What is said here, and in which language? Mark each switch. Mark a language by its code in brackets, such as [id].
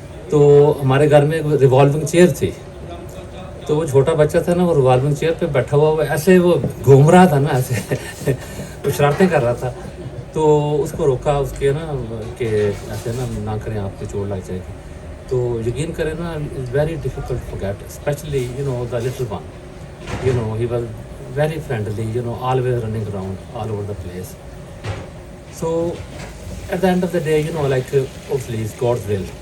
[ur] تو ہمارے گھر میں ایک ریوالونگ چیئر تھی، تو وہ چھوٹا بچہ تھا نا، وہ ریوالونگ چیئر پہ بیٹھا ہوا ایسے وہ گھوم رہا تھا نا، ایسے وہ شرارتیں کر رہا تھا. تو اس کو روکا اس کے نا کہ ایسے نا نہ کریں، آپ کو چوٹ لگ جائے گی. تو یقین کریں نا، [en] It's very difficult to get, especially the little one, he was very friendly, always running around all over the place. So at the end of the day, like obviously it's God's will.